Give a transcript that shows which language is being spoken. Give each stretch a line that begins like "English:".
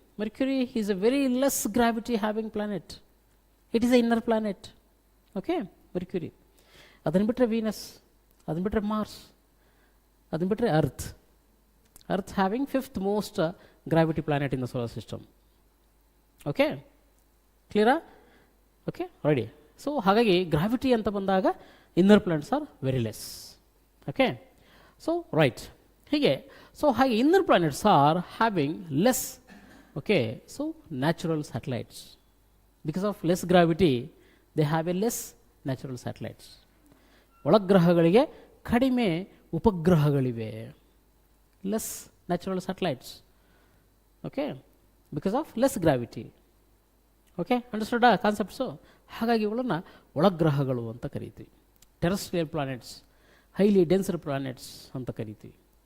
English: Mercury is a very less gravity having planet. It is an inner planet. Okay, Mercury.
Kannada: ಅದನ್ನು ಬಿಟ್ಟರೆ Venus, ಅದನ್ನು ಬಿಟ್ಟರೆ Mars, ಅದನ್ನು ಬಿಟ್ಟರೆ earth.
English: Earth having 5th most gravity planet in the solar system. Okay, ಕ್ಲಿಯರಾ? Okay, ready. So
Kannada: ಹಾಗಾಗಿ
English: gravity
Kannada: ಅಂತ ಬಂದಾಗ
English: Inner planets are very less. Okay, so right.
Kannada: ಹೀಗೆ
English: so
Kannada: ಹಾಗೆ
English: Inner planets are having less. Okay, so natural satellites, because of less gravity they have a less natural satellites.
Kannada: ಒಳಗ್ರಹಗಳಿಗೆ ಕಡಿಮೆ ಉಪಗ್ರಹಗಳಿವೆ,
English: Less natural satellites. Okay, because of less gravity. Okay, understood concepts?
Kannada: ಹಾಗಾಗಿ ಇವುಗಳನ್ನು ಒಳಗ್ರಹಗಳು ಅಂತ ಕರಿತೀವಿ.
English: terrestrial planets, highly denser planets
Kannada: ಅಂತ ಕರಿತೀವಿ.